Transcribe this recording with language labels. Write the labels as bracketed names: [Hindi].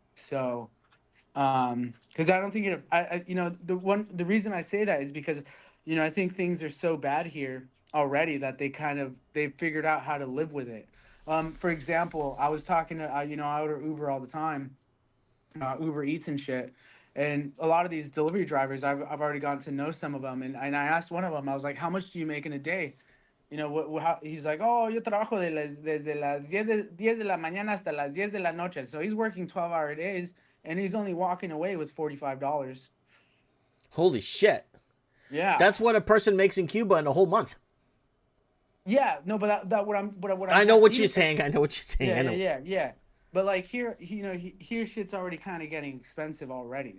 [English] So, because I don't think you know, the reason I say that is because, you know, I think things are so bad here already that they've figured out how to live with it. For example, I was talking to, you know, I order Uber all the time, Uber Eats and shit. And a lot of these delivery drivers, I've already gotten to know some of them. And I asked one of them, I was like, how much do you make in a day? You know, how, he's like, oh, [Spanish] yo trabajo desde las 10 de la mañana hasta las 10 de la noche. [English] So he's working 12-hour days, and he's only walking away with $45. Holy shit. Yeah. That's what a person makes in Cuba in a whole month. Yeah, no, but what I'm I know what you're saying. I know what you're saying. Yeah, I know. yeah. But like here, you know, here shit's already kind of getting expensive already.